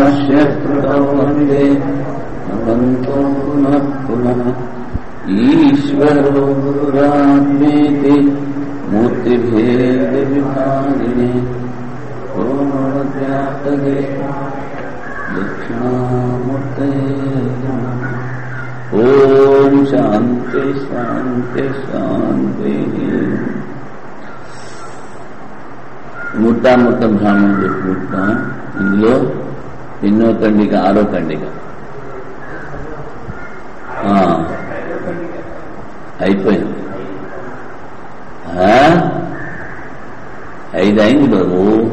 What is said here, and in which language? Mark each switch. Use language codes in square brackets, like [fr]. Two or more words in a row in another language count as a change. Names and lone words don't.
[sa] भाष्यकृतौ वन्दे भगवन्तो पुनः पुनः ईश्वरो गुरुरात्मेति मूर्तिभेदविभागिने ओमव्याप्तये दक्षिणामूर्तये नमः। ओम शांति शांति शांति। [te] ముట్టాముట్ట బ్రాహ్మణం చెప్పుకుంటున్నాం. ఇందులో ఎన్నో ఖండిక, 6వ ఖండిక అయిపోయింది. 5 అయింది బాబు.